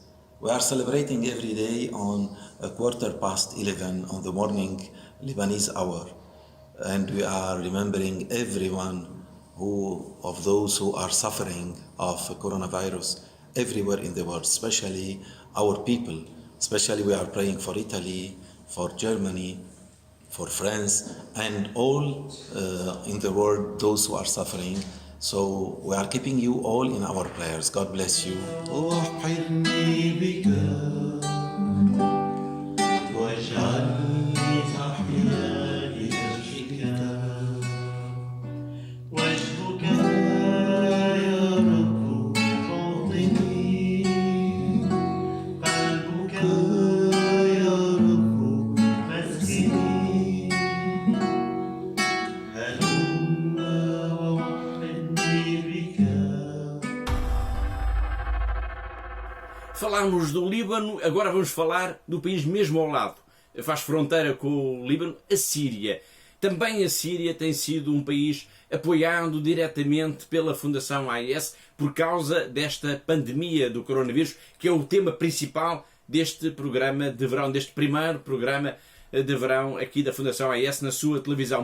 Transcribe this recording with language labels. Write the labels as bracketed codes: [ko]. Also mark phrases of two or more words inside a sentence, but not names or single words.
[en] We are celebrating every day on 11:15 on the morning Lebanese hour, and we are remembering everyone of those who are suffering of coronavirus everywhere in the world, especially our people. Especially we are praying for Italy, for Germany, for France, and all in the world, those who are suffering So we are keeping you all in our prayers. God bless you. [ar] وحدني بك واجعلني أحيا لأجلك وجهك يا رب أعطني قلبك يا رب مسكني هلم ووحدني بك. [pt] Falámos do Líbano, agora vamos falar do país mesmo ao lado. Faz fronteira com o Líbano, a Síria. Também a Síria tem sido um país apoiado diretamente pela Fundação AIS por causa desta pandemia do coronavírus, que é o tema principal deste programa de verão, deste primeiro programa de verão aqui da Fundação AIS na sua televisão.